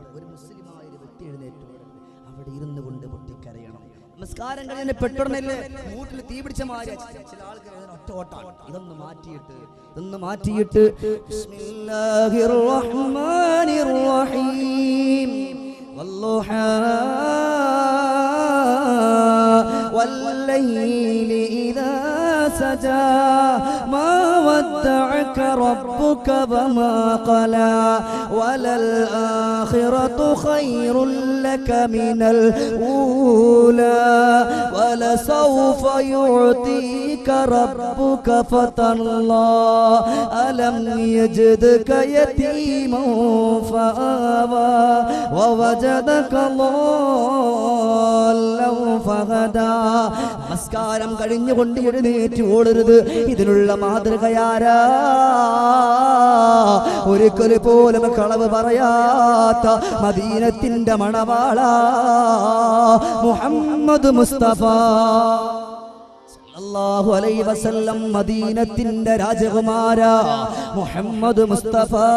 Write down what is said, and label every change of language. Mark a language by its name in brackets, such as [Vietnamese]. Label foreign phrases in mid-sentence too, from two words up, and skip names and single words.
[Malayalam] ഒരു മുസ്ലിമായ ഒരു വ്യക്തി എഴുന്നേറ്റ് ഓടരുത്, അവിടെ ഇരുന്ന് കൊണ്ട് പൊട്ടിക്കരയണം. നമസ്കാരം കഴിഞ്ഞ പെട്ടെന്നല്ലേ മൂട്ടിൽ തീ പിടിച്ച മാതിരി ചില ആൾക്കാർ ഒറ്റ ഓട്ടാണ്. ഇതൊന്ന് മാറ്റിയിട്ട് [Arabic] بسم الله الرحمن الرحيم والضحى والليل إذا سجى ما ودعك ربك وما قلى وللآخرة خير لك من الأولى ولسوف يعطيك ربك فترضى ألم يجدك يتيما فآوى ووجدك ضالا فهدى. [Malayalam] നമസ്കാരം കഴിഞ്ഞുകൊണ്ട് എഴുന്നേറ്റ് ഓടരുത്. ഇതിനുള്ള മാതൃകയാരാ? ഒരിക്കൽ പോലും കളവ് പറയാത്ത മദീനത്തിന്റെ മണവാള മുഹമ്മദ് മുസ്തഫ [Arabic] صلى الله عليه وسلم, [Malayalam] മദീനത്തിന്റെ രാജകുമാര മുഹമ്മദ് മുസ്തഫ.